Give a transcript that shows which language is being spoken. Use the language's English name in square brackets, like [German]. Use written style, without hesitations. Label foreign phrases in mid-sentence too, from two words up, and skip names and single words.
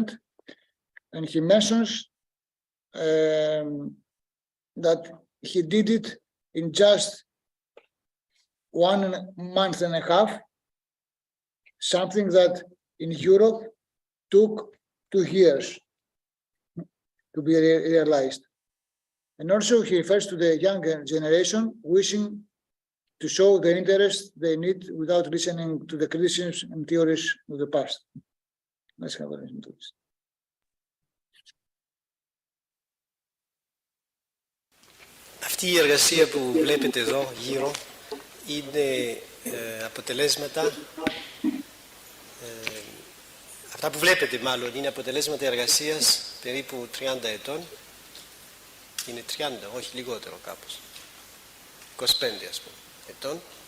[English] And he mentions that he did it in just 1.5 months, something that in Europe took 2 years to be realized. And also he refers to the younger generation wishing to show the interest they need without listening to the criticisms and theories of the past. Let's have a listen to this. [Greek] Αυτή η εργασία που βλέπετε εδώ γύρω είναι αποτελέσματα, αυτά που βλέπετε μάλλον είναι αποτελέσματα εργασίας περίπου 30 ετών, είναι 30, όχι λιγότερο κάπως, 25 ας πούμε ετών,